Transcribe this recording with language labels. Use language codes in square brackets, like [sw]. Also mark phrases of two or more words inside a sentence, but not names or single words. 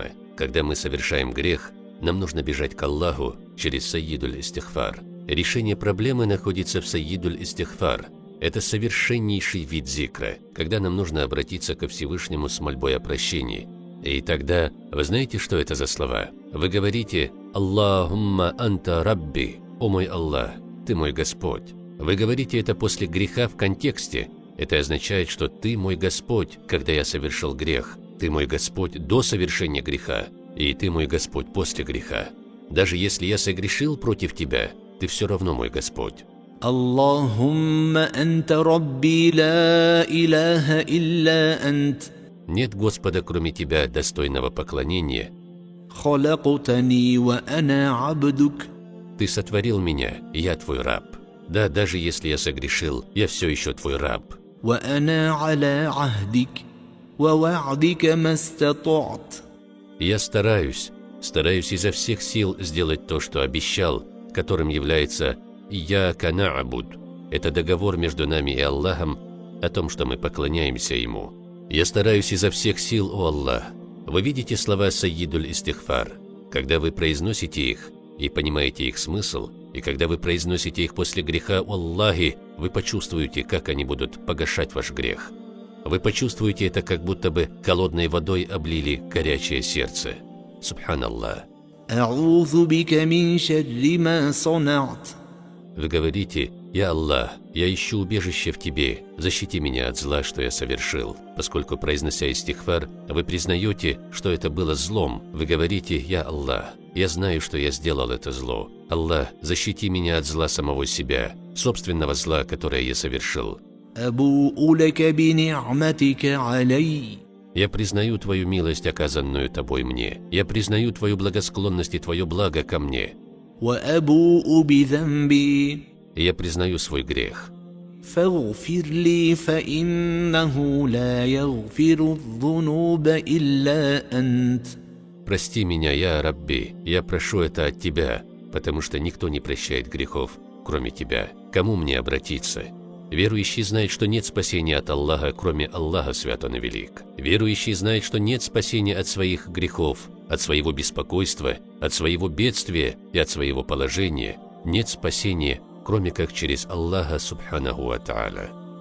[ru] Когда мы совершаем грех, нам нужно бежать к Аллаху через Сайидуль Истихфар. Решение проблемы находится в Сайидуль Истихфар. Это совершеннейший вид зикра, когда нам нужно обратиться ко Всевышнему с мольбой о прощении. И тогда, вы знаете, что это за слова? Вы говорите [ar] «اللهم أنت ربي», [ru] «О мой Аллах, ты мой Господь». Вы говорите это после греха в контексте. Это означает, что ты мой Господь, когда я совершил грех. Ты мой Господь до совершения греха, и ты мой Господь после греха. Даже если я согрешил против тебя, ты все равно мой Господь. [ar] اللهم أنت ربي لا إله إلا أنت. [ru] Нет Господа, кроме тебя, достойного поклонения. [ar] خلقتني وأنا عبدك. [ru] Ты сотворил меня, и я твой раб. Да, даже если я согрешил, я все еще твой раб. [ar] وأنا على عهدك ووعدك ما استطعت. [ru] Я стараюсь изо всех сил сделать то, что обещал, которым является [ar] «إياك نعبد». [ru] Это договор между нами и Аллахом о том, что мы поклоняемся Ему. Я стараюсь изо всех сил, о Аллах. Вы видите слова Сайидуль Истихфар. Когда вы произносите их и понимаете их смысл, и когда вы произносите их после греха, о Аллахе, вы почувствуете, как они будут погашать ваш грех. Вы почувствуете это, как будто бы холодной водой облили горячее сердце. Субханаллах. [ar] أعوذ بك من شر ما صنعت. [ru] Вы говорите: [ar] «يا الله, [ru] я ищу убежище в Тебе, защити меня от зла, что я совершил». Поскольку, произнося истихфар, вы признаете, что это было злом, вы говорите: [ar] «يا الله, [ru] я знаю, что я сделал это зло. Аллах, защити меня от зла самого себя, собственного зла, которое я совершил». [ar] أبوء لك بنعمتك علي. [ru] Я признаю Твою милость, оказанную Тобой мне. Я признаю Твою благосклонность и Твое благо ко мне. [ar] وأبوء بذنبي. [ru] Я признаю свой грех. [ar] فاغفر لي, فإنه لا يغفر الذنوب إلا أنت. [ru] Прости меня, [ar] يا ربي, [ru] я прошу это от Тебя, потому что никто не прощает грехов, кроме Тебя. Кому мне обратиться? Верующий знает, что нет спасения от Аллаха, кроме Аллаха, свят Он и велик. Верующий знает, что нет спасения от своих грехов, от своего беспокойства, от своего бедствия и от своего положения. Нет спасения, кроме как через Аллаха, [ar] سبحانه وتعالى.